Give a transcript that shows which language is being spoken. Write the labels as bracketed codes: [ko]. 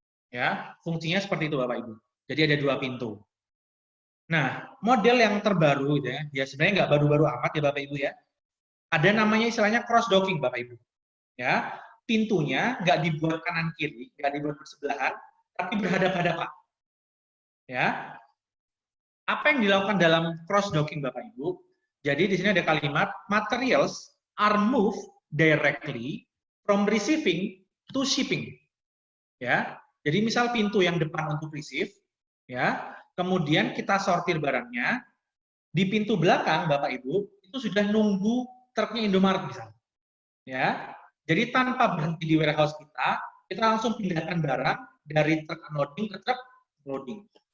[id] Ya, fungsinya seperti itu Bapak Ibu. Jadi ada dua pintu. Nah, model yang terbaru ya sebenarnya nggak baru-baru amat ya Bapak Ibu ya. Ada namanya istilahnya cross docking Bapak Ibu. Ya, pintunya nggak dibuat kanan kiri, nggak dibuat bersebelahan, tapi berhadapan-hadapan. Ya. Apa yang dilakukan dalam cross docking Bapak Ibu? Jadi di sini ada kalimat [en] materials are moved directly from receiving to shipping. [id] Ya. Jadi misal pintu yang depan untuk receive, ya, kemudian kita sortir barangnya, di pintu belakang Bapak Ibu itu sudah nunggu truknya Indomaret misalnya. Ya. Jadi tanpa berhenti di warehouse kita langsung pindahkan barang dari truk unloading ke truk loading.